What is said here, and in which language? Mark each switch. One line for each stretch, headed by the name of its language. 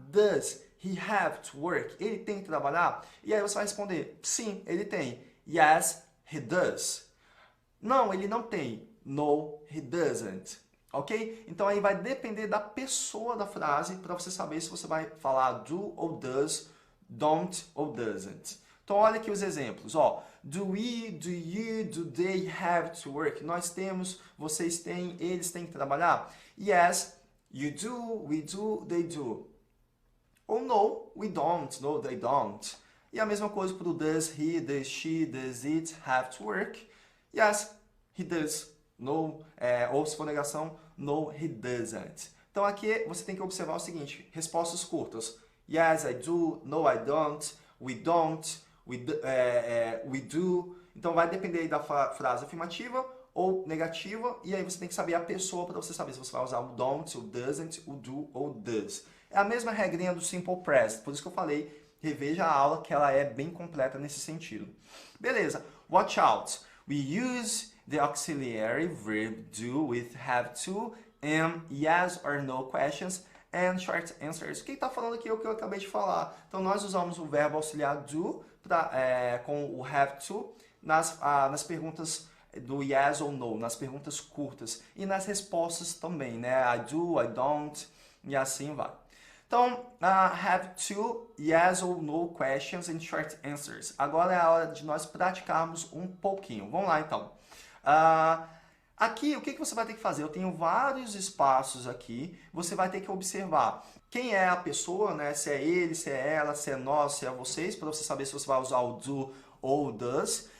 English: Does he have to work?
Portuguese: Ele tem que trabalhar? E aí você vai responder, sim, ele tem.
English: Yes, he does.
Portuguese: Não, ele não tem.
English: No, he doesn't. Ok?
Portuguese: Então aí vai depender da pessoa da frase para você saber se você vai falar do ou does, don't ou doesn't. Então olha aqui os exemplos.
English: Ó, do we, do you, do they have to work?
Portuguese: Nós temos, vocês têm, eles têm que trabalhar?
English: Yes, you do, we do, they do. Ou no, we don't, no, they don't.
Portuguese: E a mesma coisa para o
English: does he, does she, does it have to work? Yes, he does. No,
Portuguese: ou se for negação,
English: no, he doesn't.
Portuguese: Então aqui você tem que observar o seguinte, respostas curtas.
English: Yes, I do. No, I don't. We don't. We do.
Portuguese: Então vai depender aí da frase afirmativa ou negativa. E aí você tem que saber a pessoa para você saber se você vai usar o don't, o doesn't, o do ou does. É a mesma regrinha do simple present. Por isso que eu falei, reveja a aula que ela é bem completa nesse sentido.
English: Beleza. Watch out. We use the auxiliary verb do with have to and yes or no questions and short answers.
Portuguese: Quem está falando aqui é o que eu acabei de falar. Então, nós usamos o verbo auxiliar do com o have to nas perguntas do yes ou no, nas perguntas curtas e nas respostas também, né?
English: I do, I don't
Portuguese: e assim vai.
English: Então, have to, yes or no questions and short answers.
Portuguese: Agora é a hora de nós praticarmos um pouquinho. Vamos lá, então. Aqui, o que você vai ter que fazer? Eu tenho vários espaços aqui. Você vai ter que observar quem é a pessoa, né? Se é ele, se é ela, se é nós, se é vocês, para você saber se você vai usar o do ou o does.